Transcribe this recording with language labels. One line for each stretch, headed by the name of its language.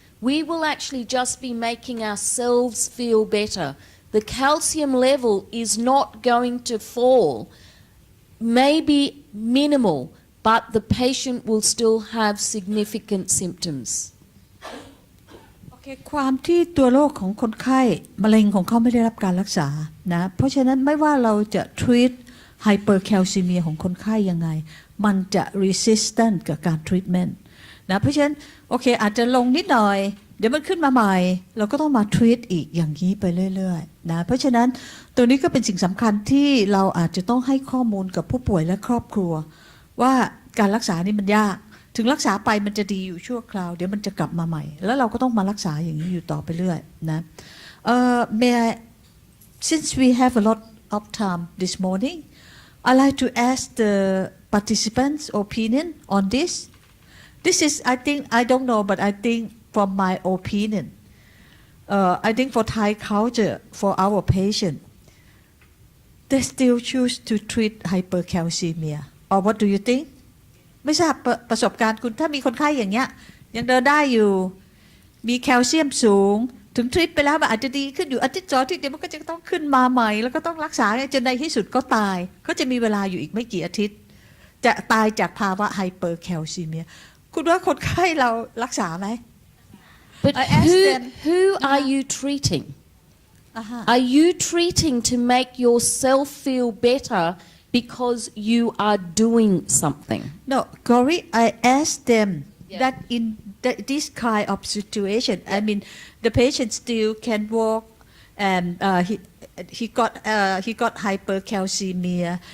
English: We will actually just be making ourselves feel better. The calcium level is not going to fall, maybe minimal, but the patient will still have significant symptoms.
Thai: โอเค ความที่ตัวโรคของคนไข้มะเร็งของเขาไม่ได้รับการรักษานะเพราะฉะนั้นไม่ว่าเราจะ treat hypercalcemia ของคนไข้ยังไงมันจะ resistant กับการ treatment นะเพราะฉะนั้นโอเคอาจจะลงนิดหน่อยเดี๋ยวมันขึ้นมาใหม่เราก็ต้องมา treat อีกอย่างนี้ไปเรื่อยๆนะเพราะฉะนั้นตัวนี้ก็เป็นสิ่งสำคัญที่เราอาจจะต้องให้ข้อมูลกับผู้ป่วยและครอบครัว ว่าการรักษานี่มันยากถึงรักษาไปมันจะดีอยู่ชั่วคราวเดี๋ยวมันจะกลับมาใหม่แล้วเราก็ต้องมารักษาอย่างนี้อยู่ต่อไปเรื่อยนะ
English: may I, since we have a lot of time this morning I'd like to ask the participants opinion on this. This is, I think, I don't know, but I think from my opinion, I think for Thai culture, for our patient, they still choose to treat hypercalcemia. Or what do you think?
Thai: ไม่ทราบประสบการณ์คุณถ้ามีคนไข้อย่างเงี้ยยังเดินได้อยู่มีแคลเซียมสูงถึงทรีตไปแล้วมันอาจจะดีขึ้นอยู่อาทิตย์2อาทิตย์เดี๋ยวมันก็จะต้องขึ้นมาใหม่แล้วก็ต้องรักษาจนในที่สุดก็ตายเขาจะมีเวลาอยู่อีกไม่กี่อาทิตย์จะตายจากภาวะไฮเปอร์แคลซีเมียคุณว่าคนไข้เรารักษาไหม
English: But I asked them. who are you treating? Are you treating to make yourself feel better because you are doing something? No, Corey, I asked them that in this kind of situation, I mean, the patient still can walk, and he got hypercalcemia.